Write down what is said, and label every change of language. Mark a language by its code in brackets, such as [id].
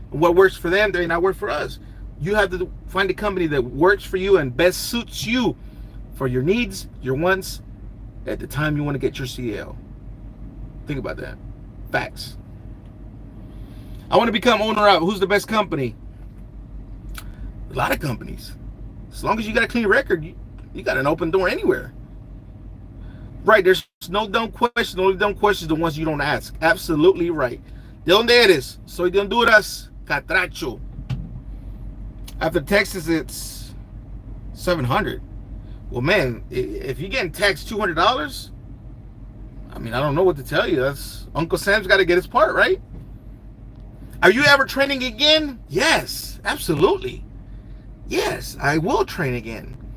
[en] What works for them may not work for us. You have to find a company that works for you and best suits you for your needs, your wants, at the time you want to get your CDL. Think about that. Facts. I want to become owner of. Who's the best company? A lot of companies. As long as you got a clean record, you got an open door anywhere. Right, there's no dumb question. The only dumb question is the ones you don't ask. Absolutely right. [es] ¿De dónde eres? Soy de Honduras, Catracho. [en] After Texas, it's 700. Well, man, if you're getting taxed $200, I mean, I don't know what to tell you. That's Uncle Sam's got to get his part, right? Are you ever training again? Yes, absolutely. Yes, I will train again.